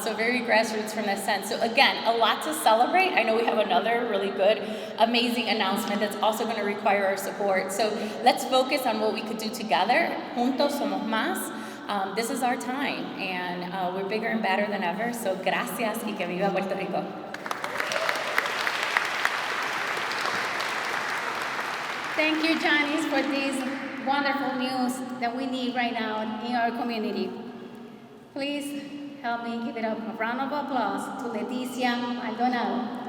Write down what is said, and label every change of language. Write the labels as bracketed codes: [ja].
[en] So very grassroots from that sense. So again, a lot to celebrate. I know we have another really good, amazing announcement that's also gonna require our support. So let's focus on what we could do together. [es] Juntos somos más. [en] This is our time, and we're bigger and better than ever. [es] So gracias y que viva Puerto Rico. [en] Thank you, Janice, for this wonderful news that we need right now in our community. Please help me give it up a round of applause to Leticia Maldonado.